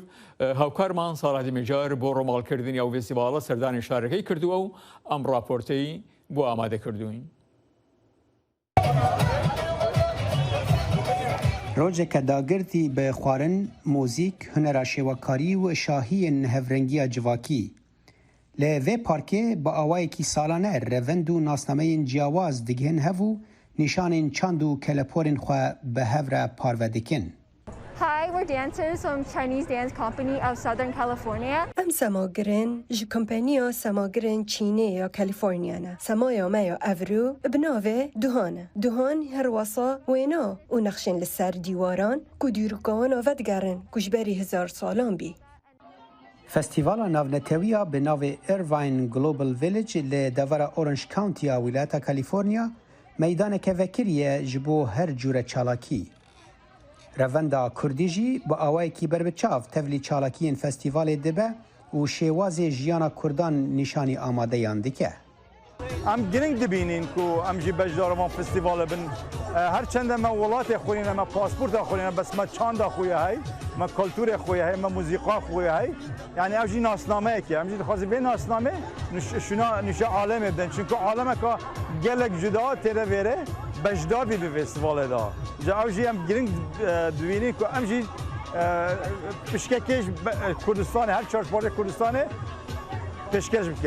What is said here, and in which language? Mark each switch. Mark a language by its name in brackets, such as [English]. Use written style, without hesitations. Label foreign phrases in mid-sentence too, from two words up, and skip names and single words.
[Central Kurdish] هاوکارمان ساڵاتی میجار بۆ ڕۆماڵکردنی ئەو فێستیڤالە سەردانی شارەکەی کردووە و ئەم راپۆرتەی بۆ ئامادە کردوین. [Kurdish] ڕۆژێکە داگرتی بە خواردن، مۆزیک، هونەرا شێوەکاری و شاهیên هەڤرەنگیya civakî. Li vê parkê bi awayekî salane revend û nasnameyên ciyawaz digihên hev û nîşanên çand û keleporên xwe bi hev re parve dikin. [English] Hi, we're dancers from Chinese Dance Company of Southern California. [Kurdish] Em semagirin ji kompaniya semagirin Çînê ya Kaliforniyana. Semaya me ya Evru bi navê Duhan e. Duhan her wasa wêna û nexşên li ser dîwaran ku dîrokawana ve digerin ku ji berî 1000 salan bî. فستیوالا ناونەتەویە بە ناوێ ئێرڤاین گلۆبل ڤیلج لە دەڤەرە ئۆرنج کاونتیە ویلایەتە کالیفۆرنیا مەیدانێکە vekiriye ji bo her cure çalakî. Revenda Kurdî jî bi awayekî berbiçav tevlî çalakiyên festîvalê dibe û şêwazê jiyana Kurdan nîşanî amadeyan dike. Em giring dibînin ku em jî bejdar van festîvalê bin her çende me welatê xwe me pasporta xwe bes me çanda xwe hey me kulturê xwe hey me muzîqa xwe hey yani ev jî nasnameyekê em jî dixwazî vê nasnamê şuna nîşa alemê bidin çünkü alemeka gelek cuda têre vêre bejdar bî bi festîvalê da ji ew jî em giring dibînin ku em jî pişkekê ji Kurdistanê her çarşbarê Kurdistanê pêşkêş bikin.